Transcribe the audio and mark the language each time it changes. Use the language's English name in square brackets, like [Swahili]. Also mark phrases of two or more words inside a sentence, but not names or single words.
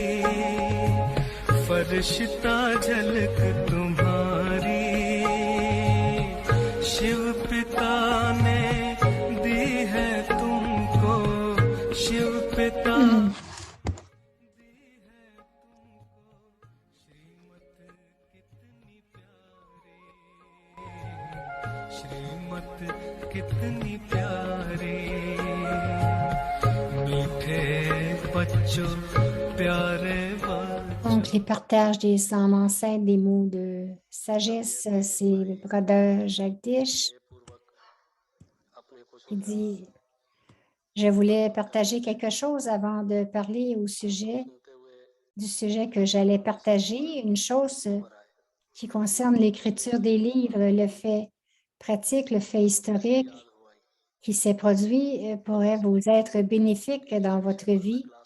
[Hindi] फरिश्ता झलक तुम्हारी शिव पिता ने दी है तुमको शिव पिता दी है तुमको श्रीमत कितनी प्यारी श्रीमत कितनी प्यारी मीठे बच्चों प्यारे [French] Donc, les partages des âmes enceintes, des mots de sagesse, c'est le Brother Jagdish. Il dit, je voulais partager quelque chose avant de parler du sujet que j'allais partager, une chose qui concerne l'écriture des livres, le fait pratique, le fait historique qui s'est produit pourrait vous être bénéfique dans votre vie.